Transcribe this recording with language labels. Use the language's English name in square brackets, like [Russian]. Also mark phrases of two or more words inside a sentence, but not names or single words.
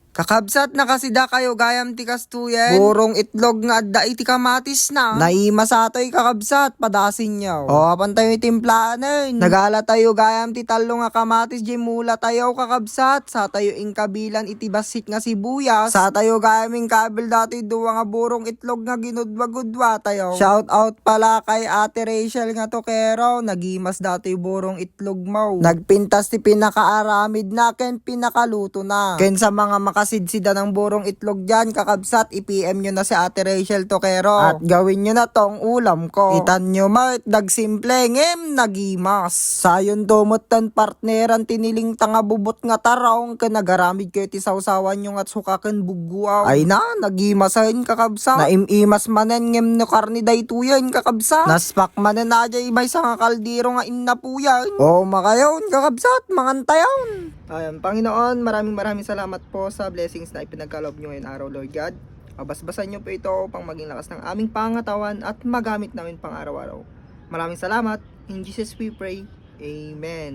[Iloko] Kakabsat na kasi da kayo gayam ti kastuyen. Burong itlog nga adda iti kamatis na. Naima sa atoy kakabsat, padasin niyo. O, apan tayo timplanan. Nagala tayo gayam ti talo nga kamatis, di mula tayo kakabsat. Sa tayo ingkabilan iti basit nga sibuyas. Sa tayo gayam ingkabil dati duwa nga burong itlog nga ginudwa-gudwa tayo. [English] Shout out [Iloko] pala kay Ate Rachel nga tokero. Nagimas dati burong itlog mo. Nagpintas ti pinakaaramid na ken pinakaluto na. Ken sa mga makasidsida ng burong itlog dyan, kakabsat, i-PM nyo na si Ate Rachel Tokero. [Filipino] At gawin nyo na tong ulam ko. [Iloko] Itan nyo ma, nagsimple ngem, nagimas. Sayon dumot tan partneran tiniling tanga bubot nga tarong, ken nagaramid kayo ti sawsawan nyo at sukaken buguaw. Ay na, nagimasahin kakabsat. Naimimas manen ngem no karni daytuyan kakabsat. Naspak manen na jay may sa kaldiro nga innapuyan. O makayon kakabsat, mangantayon. [Filipino] Ayan, Panginoon, maraming salamat po sa blessings na ipinagkaloob nyo ngayong araw, [English] Lord God. [Filipino] Basbasan nyo po ito upang maging lakas ng aming pangatawan at magamit namin pang araw-araw. Maraming salamat. [English] In Jesus we pray. Amen.